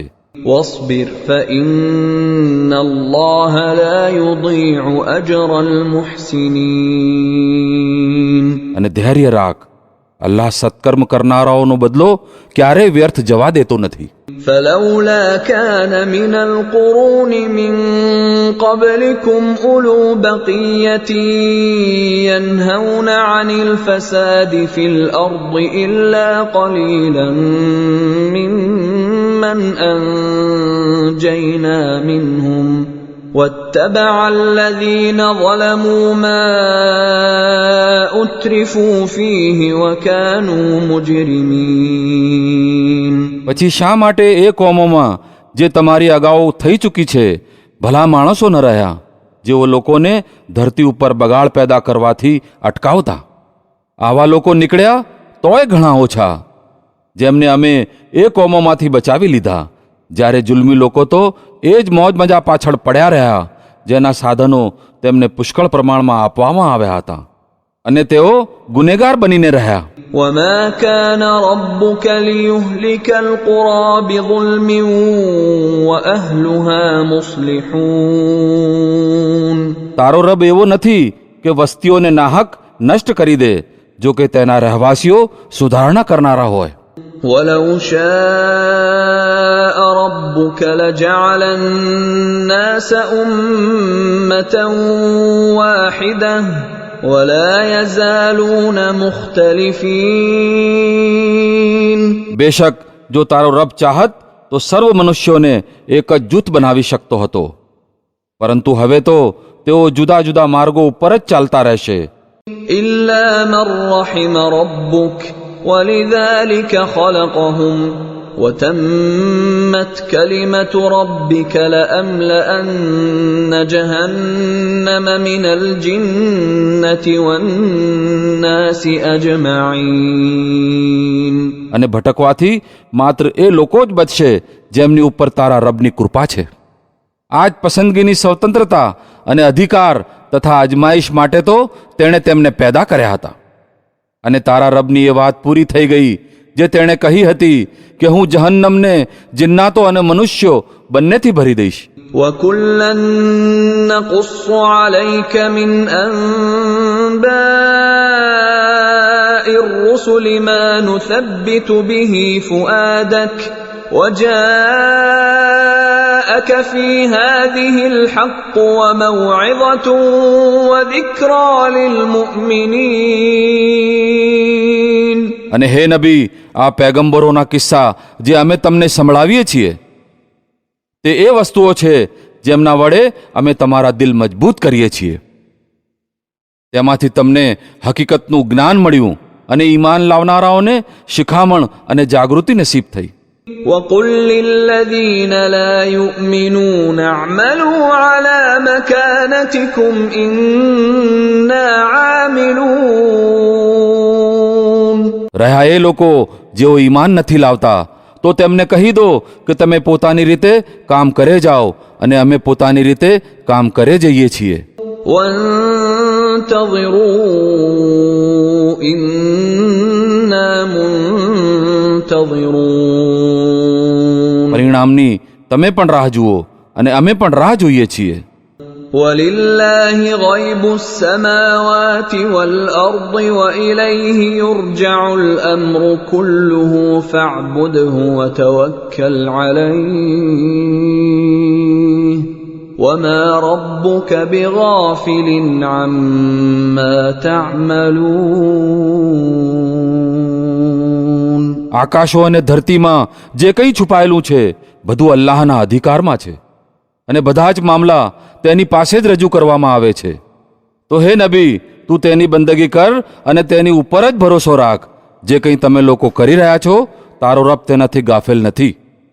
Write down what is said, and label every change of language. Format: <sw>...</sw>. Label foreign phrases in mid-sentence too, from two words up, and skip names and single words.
<ar>وَاصْبِرْ فَإِنَّ اللَّهَ لَا يُضِيعُ أَجْرَ الْمُحْسِنِينَ.</ar> <gu>અને ધૈર્ય રાખ, અલ્લાહ સત્કર્મ કરનારાઓનો બદલો ક્યારેય વ્યર્થ જવા દેતો નથી.</gu> <ar>فلولا كان من القرون من قبلكم أولو بقية ينهون عن الفساد في الأرض إلا قليلا ممن أنجينا منهم واتبع الذين ظلموا ما أترفوا فيه وكانوا مجرمين.</ar> <gu>પછી શા માટે એ કોમોમાં જે તમારી અગાઉ થઈ ચૂકી છે ભલા માણસો ન રહ્યા જેઓ લોકોને ધરતી ઉપર બગાડ પેદા કરવાથી અટકાવતા? આવા લોકો નીકળ્યા તોય ઘણા ઓછા, જેમને અમે એ કોમોમાંથી બચાવી લીધા જ્યારે જુલ્મી લોકો તો એ જ મોજ મજા પાછળ પડ્યા રહ્યા જેના સાધનો તેમને પુષ્કળ પ્રમાણમાં આપવામાં આવ્યા હતા, અને તેઓ ગુનેગાર બનીને રહ્યા.</gu> <ar>وَمَا كَانَ رَبُّكَ لِيُهْلِكَ الْقُرَى بِظُلْمٍ وَأَهْلُهَا مُصْلِحُونَ.</ar> <gu>તારો રબ એવો નથી કે વસ્તીઓને નાહક નષ્ટ કરી દે, જો કે તેના રહેવાસીઓ સુધારણા કરનારા હોય.</gu> <ar>ولو شاء ربك لجعل الناس أمة واحدة ولا يزالون مختلفين.</ar> <gu>બેશક જો તારો રબ ચાહત તો સર્વ મનુષ્યોને એક જ જૂથ બનાવી શકતો હતો, પરંતુ હવે તો તેઓ જુદા જુદા માર્ગો ઉપર જ ચાલતા રહેશે.</gu> <ar>إلا من رحم ربك ولذلك خلقهم وتمت كلمة ربك لأملأن جهنم من الجنة والناس أجمعين.</ar> <gu>અને ભટકવાથી માત્ર એ લોકો જ બચશે જેમની ઉપર તારા રબની કૃપા છે. આ જ પસંદગીની સ્વતંત્રતા અને અધિકાર તથા અજમાઈશ માટે તો તેણે તેમને પેદા કર્યા હતા. અને તારા રબની એ વાત પૂરી થઈ ગઈ જે તેણે કહી હતી કે હું જહન્નમને જિન્નાતો અને મનુષ્યો બંનેથી ભરી દઈશ.</gu> <ar>وكلا نقص عليك من أنباء الرسل ما نثبت به فؤادك وجاءك في هذه الحق وموعظة وذكرى للمؤمنين.</ar> <gu>અને હે નબી, આ પેગંબરોના કિસ્સા જે અમે તમને સંભળાવીએ છીએ તે એ વસ્તુઓ છે જેમના વડે અમે તમારા દિલ મજબૂત કરીએ છીએ. તેમાંથી તમને હકીકતનું જ્ઞાન મળ્યું અને ઈમાન લાવનારાઓને શિખામણ અને જાગૃતિ નસીબ થઈ.</gu> <ar>وقل للذين لا يؤمنون اعملوا على مكانتكم إنا عاملون.</ar> <gu>રહ્યા એ લોકો જેઓ ઈમાન નથી લાવતા તો તેમને કહી દો કે તમે પોતાની રીતે કામ કરે જાઓ અને અમે પોતાની રીતે કામ કરે જઈએ છીએ.</gu> <ar>وانتظروا إنا منتظرون.</ar> <gu>પરિણામની તમે પણ રાહ જુઓ અને અમે પણ રાહ જોઈએ છીએ.</gu> <ar>ولله غيب السماوات والأرض وإليه يرجع الأمر كله فاعبده وتوكل عليه وما ربك بغافل عما تعملون.</ar> <gu>આકાશો અને ધરતીમાં જે કંઈ છુપાયેલું છે બધું અલ્લાહના અધિકારમાં છે અને બધા જ મામલા તેની પાસે જ રજૂ કરવામાં આવે છે. તો હે નબી, તું તેની બંદગી કર અને તેની ઉપર જ ભરોસો રાખ. જે કંઈ તમે લોકો કરી રહ્યા છો તારો રબ તેનાથી ગાફેલ નથી.</gu>